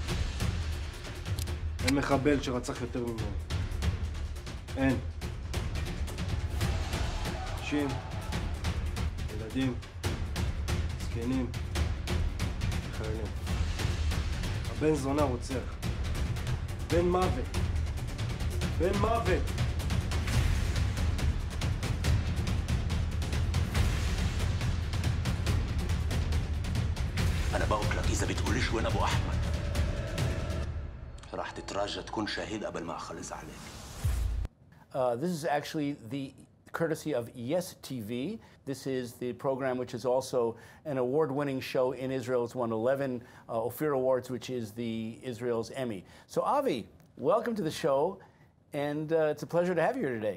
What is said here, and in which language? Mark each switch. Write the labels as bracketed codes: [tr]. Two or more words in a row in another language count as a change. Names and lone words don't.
[he] אין מחבל שרצח יותר ממנו. אין. נשים, ילדים, זקנים, חיילים. הבן זונה רוצח. בן מוות. בן מוות. [ar] أنا بقولك إذا بتقوليش وين أبو أحمد راح تتراجع تكون شهيد قبل ما أخلص عليك. [en] This is actually the courtesy of Yes TV. This is the program which is also an award-winning show in Israel. It's won 11 Ophir Awards, which is the Israel's Emmy. So Avi, welcome to the show, and it's a pleasure to have you here today.